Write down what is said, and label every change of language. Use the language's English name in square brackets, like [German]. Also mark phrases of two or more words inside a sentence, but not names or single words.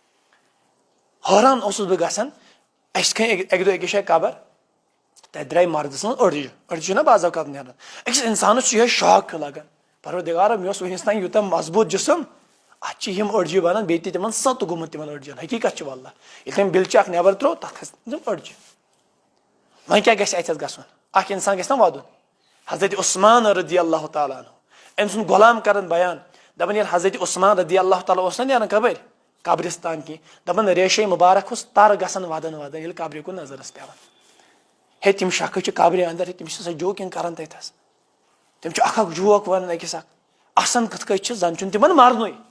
[Kashmiri] حٲران اوسُس بہٕ گژھان اسہِ کھٔنۍ اکہِ دۄہ أکِس جایہِ قبر تتہِ درٛاے مردٕ سٕنٛز أڑجہِ أڑجہِ چھِ نا بعض اوقات نیران أکِس انسانس چھُ یِہوے شاک ہیوٗ لگان پروردگارا مےٚ اوس وُنیُس تام یوٗتاہ مضبوٗط جسم اتھ چھِ یِم أڑجہِ بنان بیٚیہِ تہِ تِمن سَت گوٚمُت تِمن أڑجن حقیٖقت چھِ واللہ ییٚلہِ تٔمۍ بِلچہِ اکھ نٮ۪بر ترٛوو تتھ کھژِ تِم أڑجہِ وۄنۍ کیاہ گژھِ اتٮ۪تھ گژھُن اکھ انسان گژھِ نا ودُن حضرت عثمان [Arabic] رضی اللہ تعالیٰ عنہ [Kashmiri] أمۍ سُنٛد غلام کران بیان دپان ییٚلہِ حضرت عثمان [Arabic] رضی اللہ تعالیٰ [Kashmiri] اوس نا نیران کبٲرۍ قبرستان کینٛہہ دپان ریشے مُبارک اوس تر گژھان ودان ودان ییٚلہِ قبرِ کُن نظر ٲس پیوان ہے تِم شخص چھِ قبرِ اندر تِم چھِ سۄ جوکِنگ کران تتھس تِم چھِ اکھ اکھ جوک ونان أکِس اکھ آسان کِتھ کٔنۍ چھِ زن چھُنہٕ تِمن مرنُے